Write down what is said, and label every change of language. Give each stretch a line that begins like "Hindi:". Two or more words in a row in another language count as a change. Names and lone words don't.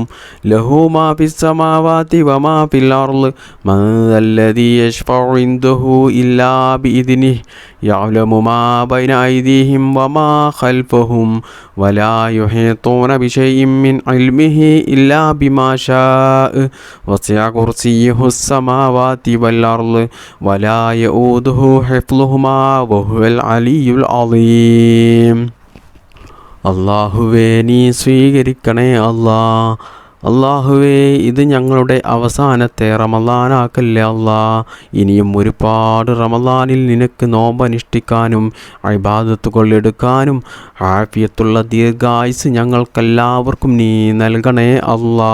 Arabic: له ما في السماوات وما في الأرض من ذا الذي يشفع عنده إلا بإذنه يعلم ما بين أيديهم وما خلفهم ولا يحيطون بشيء من علمه إلا بما شاء وسع كرسيه السماوات والأرض ولا يؤوده حفظهما وهو العلي العظيم.
Malayalam: അള്ളാഹുവേ നീ സ്വീകരിക്കണേ അല്ലാ. അള്ളാഹുവേ ഇത് ഞങ്ങളുടെ അവസാനത്തെ റമളാനാക്കല്ലേ അല്ലാ. ഇനിയും ഒരുപാട് റമളാനിൽ നിനക്ക് നോമ്പനുഷ്ഠിക്കാനും ഇബാദത്തുകൾ എടുക്കാനും ആഫിയത്തുള്ള ദീർഘായുസ് ഞങ്ങൾക്കെല്ലാവർക്കും നീ നൽകണേ അല്ലാ.